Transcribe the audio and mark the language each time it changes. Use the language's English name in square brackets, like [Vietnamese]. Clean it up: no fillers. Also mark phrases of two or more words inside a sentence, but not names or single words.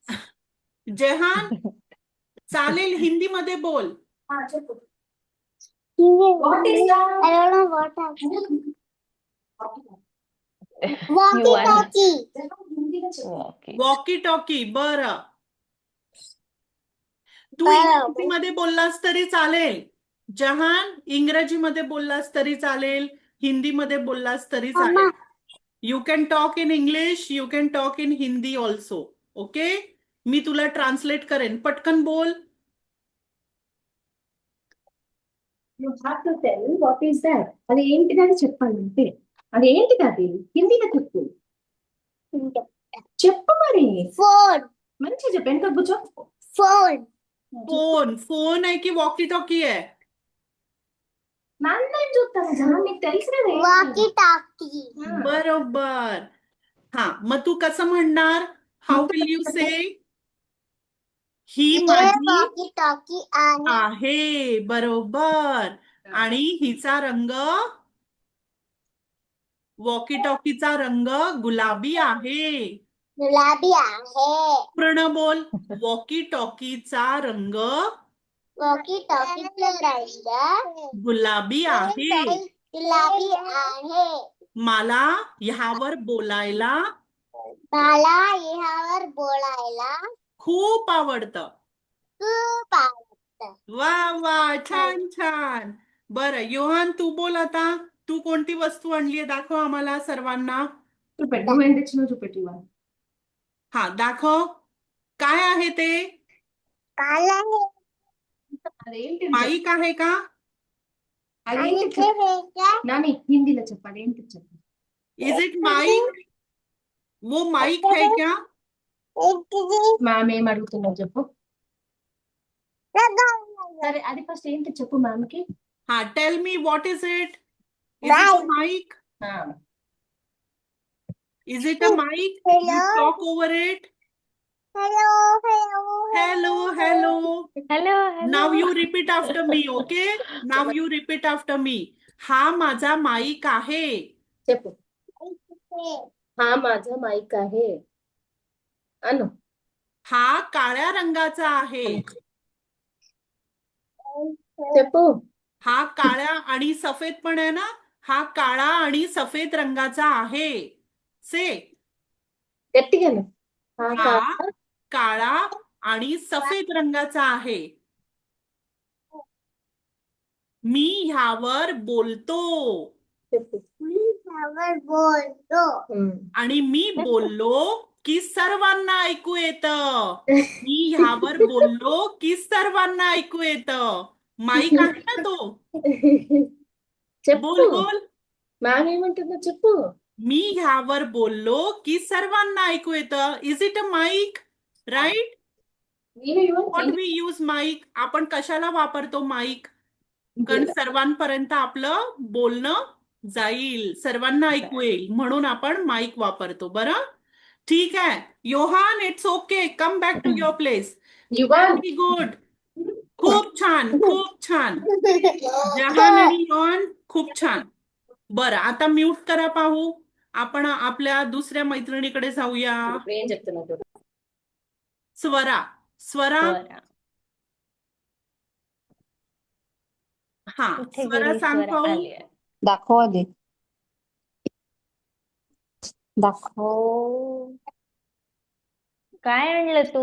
[Marathi] जहान, चालेल, हिंदीमध्ये बोल. [English] What is that? I don't know what happened. You are Walkie-talkie. walkie. [Marathi] वॉकी टॉकी. बरं, तू बरं. इंग्रजीमध्ये बोललास तरी चालेल. जहान, इंग्रजीमध्ये बोललास तरी चालेल, हिंदीमध्ये बोललास तरी चालेल. [English] You can talk in English, you can talk in Hindi also. [Marathi] ओके, मी तुला ट्रान्सलेट करेन. पटकन बोल. [English] You have to tell what is that. [Telugu] అది ఏంటిదని చెప్పండి అంతే. అది ఏంటిది అది హిందీలో చెప్పు. చెప్పు మరి. Phone. మంచిగా చెప్పు. ఎంత కూర్చో. Phone. [Marathi] फोन. फोन आहे की वॉकी टॉकी आहे? [Telugu] నాన్న చూస్తాను జనం నీకు తెలుసు కదా. [Marathi] Walkie-talkie. बरोबर. हा, मग तू कसं म्हणणार? [English] How will you say? ही [Marathi] हे माझी walkie-talkie आहे. आहे. बरोबर. आणि हिचा रंग, वॉकी टॉकीचा रंग गुलाबी आहे. गुलाबी आहे. पूर्ण बोल. वॉकी टॉकीचा रंग walkie-talkie रंग गुलाबी आहे. गुलाबी आहे. मला ह्यावर बोलायला मला ह्यावर बोलायला खूप आवडतं. खूप आवडतं. वा वा, छान छान. बरं, योहान तू बोल आता. तू कोणती वस्तू आणलीये दाखव आम्हाला सर्वांना. [Telugu] చూపెట్టు నువ్వేం తెచ్చినావు చూపెట్టు ఇవాళ. [Marathi] हा, दाखव. काय आहे ते? काल आहे. [Telugu] అదేంటి [Marathi] माईक आहे का? आणि [Telugu] అదేంటి [Marathi] ते [Telugu] చెప్పు. [Marathi] हे काय? [Telugu] నాని హిందీలో చెప్పు అదేంటి చెప్పు. [English] Is it mic? [Hindi] वो माइक है क्या? [Telugu] మ్యామ్ ఏం అడుగుతున్నావు చెప్పు. సరే అది ఫస్ట్ ఏంటి చెప్పు మ్యామ్ కి. [English] Haan, tell me what is it? Is it a mic? Is it a mic? Hello. You talk over it. Hello, hello, Hello, hello. हॅलो Now you repeat after me, okay? Now you repeat after me. [Marathi] हा माझा माईक आहे. చెప్పు. हा माझा माईक आहे. अनु हा काळ्या रंगाचा आहे. [Telugu] చెప్పు. [Marathi] हा काळ्या आणि सफेद पण आहे ना? हा काळा आणि सफेद रंगाचा आहे. [English] से. [Telugu] గట్టిగా అను. [Marathi] हा हा का- काळा आणि सफेद रंगाचा आहे. मी ह्यावर बोलतो. [Telugu] చెప్పు. [Marathi] ह्यावर बोलतो. आणि मी बोललो की सर्वांना ऐकू येतं. मी ह्यावर बोललो की सर्वांना ऐकू येतं. माईक आहे ना तो. [Telugu] చెప్పు. [Marathi] बोल बोल. [Telugu] మ్యామ్ ఏమంటుందో చెప్పు. [Marathi] मी ह्यावर बोललो की सर्वांना ऐकू येतं. [English] Is it a mic? Right? What we use mic? [Marathi] आपण कशाला वापरतो माईक? कारण सर्वांपर्यंत आपलं बोलणं जाईल, सर्वांना ऐकू येईल, म्हणून आपण माईक वापरतो. बरं, ठीक आहे. योहान, [English] It's okay, come back to your place. Very good. [Marathi] खूप छान, खूप छान. जहान आणि योहान खूप छान. बरं, आता म्यूट करा पाहू. आपण आपल्या दुसऱ्या मैत्रिणीकडे जाऊया. [Telugu] ఏం చెప్తున్నావు చూడు. [Marathi] स्वरा. स्वरा, हा, कुठे स्वरा गेली सांग स्वरा? पाहू. आली आहे. दाखव आधी. दाखव. काय आणलं तू?